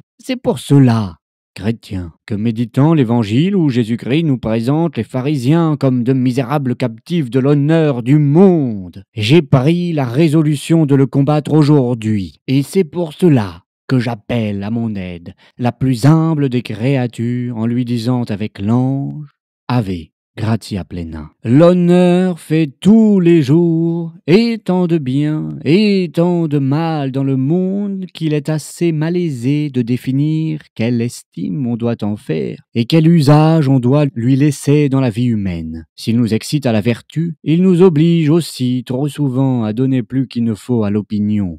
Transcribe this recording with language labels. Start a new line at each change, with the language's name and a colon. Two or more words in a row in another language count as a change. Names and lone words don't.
French: C'est pour cela, chrétiens, que méditant l'Évangile où Jésus-Christ nous présente les pharisiens comme de misérables captifs de l'honneur du monde, j'ai pris la résolution de le combattre aujourd'hui. Et c'est pour cela que j'appelle à mon aide la plus humble des créatures en lui disant avec l'ange «
Latin: Ave, gratia plena ».
French: L'honneur fait tous les jours et tant de bien et tant de mal dans le monde qu'il est assez malaisé de définir quelle estime on doit en faire et quel usage on doit lui laisser dans la vie humaine. S'il nous excite à la vertu, il nous oblige aussi trop souvent à donner plus qu'il ne faut à l'opinion.